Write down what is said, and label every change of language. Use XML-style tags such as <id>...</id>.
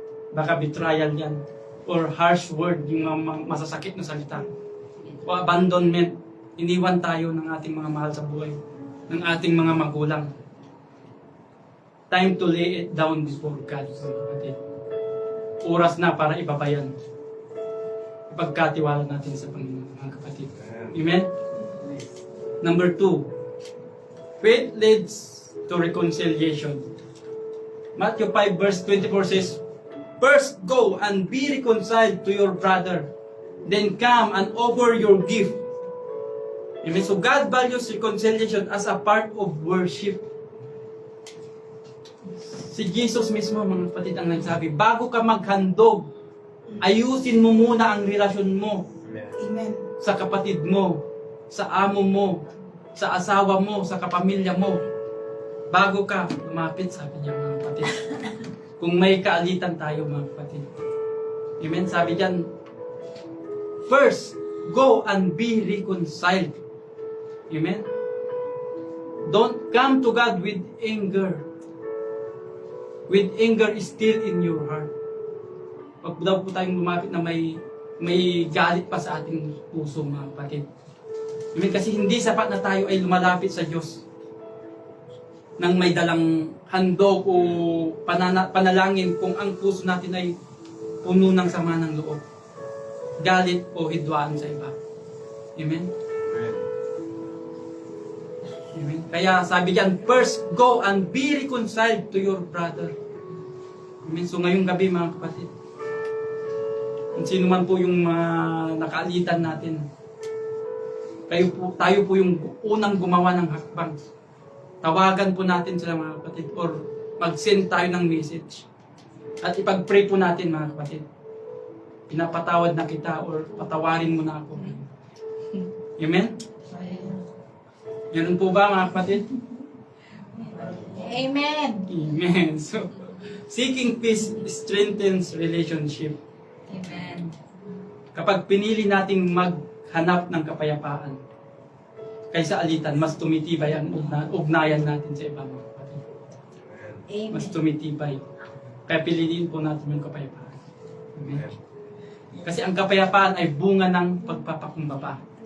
<tl>Baka betrayal yan. Or harsh word, yung mga masasakit na salita. O abandonment. Iniwan tayo ng ating mga mahal sa buhay. ng ating mga magulang.</tl> <en>Time to lay it down before God, mga kapatid.</en> <tl>Oras na para ibabayan. Ipagkatiwala natin sa Panginoon, mga kapatid. Amen?</tl> <en>Number 2, faith leads to reconciliation. Matthew 5 verse 24 says, "First go and be reconciled to your brother, then come and offer your gift." Amen? So God values reconciliation as a part of worship.</en> <tl>Si Jesus mismo, mga kapatid, ang nagsabi, bago ka maghandog, ayusin mo muna ang relasyon mo sa kapatid mo, sa amo mo, sa asawa mo, sa kapamilya mo. Bago ka lumapit, sabi niya, mga kapatid. Kung may kaalitan tayo, mga kapatid. Amen? Sabi diyan,</tl> <en>first, go and be reconciled. Amen? Don't come to God with anger. With anger is still in your heart.</en> <tl>Huwag daw po tayong lumapit na may galit pa sa ating puso, mga kapatid. Amen? Kasi hindi sapat na tayo ay lumalapit sa Diyos nang may dalang handog o panalangin kung ang puso natin ay puno ng sama ng loob, galit o hidwaan sa iba. Amen? Amen? Kaya sabi diyan,</tl> <en>first go and be reconciled to your brother.</en> <tl>Amen? So ngayong gabi, mga kapatid, kung sino man po yung nakaalitan natin, tayo po yung unang gumawa ng hakbang. Tawagan po natin sila, mga kapatid, or mag-send tayo ng message. At ipag-pray po natin, mga kapatid. Pinapatawad na kita or patawarin mo na ako. Amen? Ganun po ba, mga kapatid? Amen. Amen.</tl> <en>So, seeking peace strengthens relationship. Amen.</en> <tl>Kapag pinili nating maghanap ng kapayapaan, kaysa alitan, mas tumitibay ang ugnayan natin sa iba, mga kapatid. Mas tumitibay. Kaya piliin po natin yung kapayapaan. Amen. Kasi ang kapayapaan ay bunga ng pagpapakumbaba.</tl>